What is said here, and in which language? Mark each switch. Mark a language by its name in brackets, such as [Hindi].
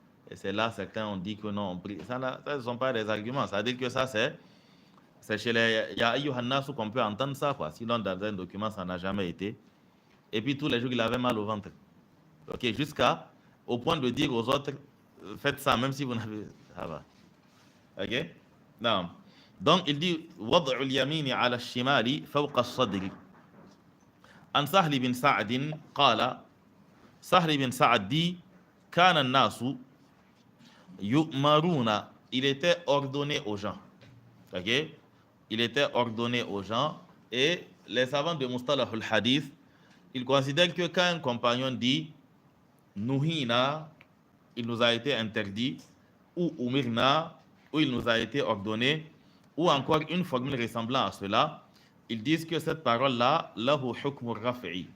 [French] Et c'est là, certains ont dit que non, on prie. Ça, ne sont pas des arguments. Ça veut dire que ça, c'est C'est chez les Ya Ayyuhan Nasu qu'on peut entendre ça, quoi. Sinon, dans un document, ça n'a jamais été. Et puis, tous les jours, il avait mal au ventre. Ok, jusqu'à au point de dire aux autres, faites ça, même si vous n'avez. Ça va. Ok? Non. Donc, il dit [Arabic] وضع اليمين على الشمال فوق الصدر. عن سهل بن سعد قال سهل بن سعد dit كان الناس يؤمرون. [French] Il était ordonné aux gens. Ok? Il était ordonné aux gens. Et les savants de Mustalah al-Hadith, ils considèrent que quand un compagnon dit Nuhina, il nous a été interdit, ou Umirna, où il nous a été ordonné, ou encore une formule ressemblant à cela, ils disent que cette parole-là, lahu hukmu rafi'i.